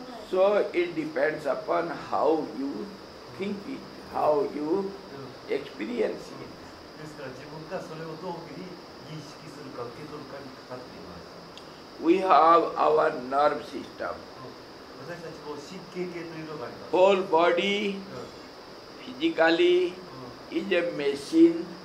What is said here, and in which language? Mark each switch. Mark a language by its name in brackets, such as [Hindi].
[English] So it depends upon how you think it, how you experience it. [Japanese] ですから自分がそれをどういうふうに認識するか受け取るかにかかっています。 [English] We have our nerve system. [Japanese] 私たちも神経系というのがあります。 [English] Whole body physically is a machine.